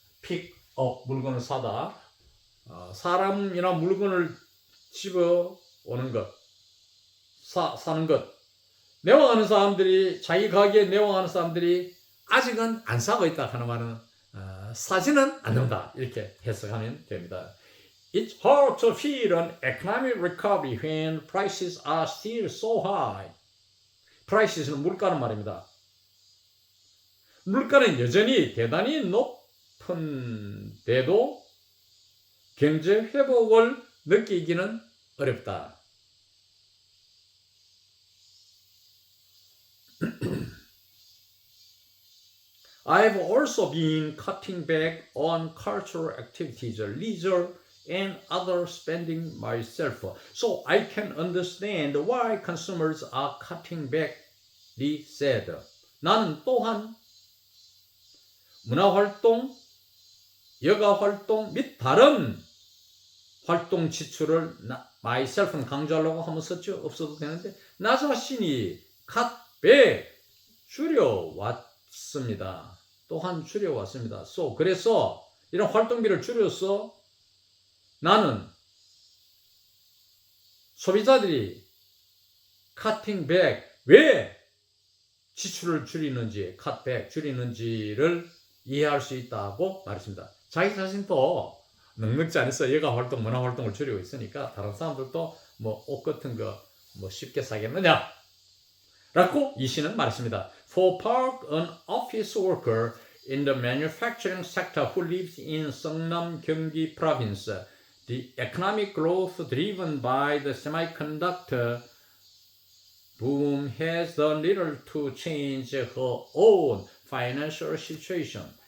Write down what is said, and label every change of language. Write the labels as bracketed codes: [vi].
[ko] pick up, 물건을 사다. 사람이나 물건을 집어오는 것, 사는 것. 내왕하는 사람들이, 자기 가게에 내왕하는 사람들이 아직은 안 사고 있다 하는 말은 사지는 않는다 이렇게 해석하면 됩니다. [en] It's hard to feel an economic recovery when prices are still so high. [ko] Prices는 물가는 말입니다. 물가는 여전히 대단히 높은데도 경제 회복을 느끼기는 어렵다. [en] I've also been cutting back on cultural activities, leisure, and other spending myself. So I can understand why consumers are cutting back, Lee said. [ko] 나는 또한 문화활동, 여가활동 및 다른 활동 지출을 myself는 강조하려고 하면 썼죠. 없어도 되는데 나 자신이 cut back 줄여왔습니다. 또한 줄여왔습니다. So 그래서 이런 활동비를 줄여서 나는 소비자들이 cutting back 왜 지출을 줄이는지 cut back 줄이는지를 이해할 수 있다고 말했습니다. 자기 자신도 넉넉지 않아서 여가 활동, 문화 활동을 줄이고 있으니까 다른 사람들도 뭐 옷 같은 거 뭐 쉽게 사겠느냐? 라고 이 시는 말했습니다. [en] For Park, an office worker in the manufacturing sector who lives in Seongnam, Gyeonggi province, the economic growth driven by the semiconductor boom has done little to change her own financial situation.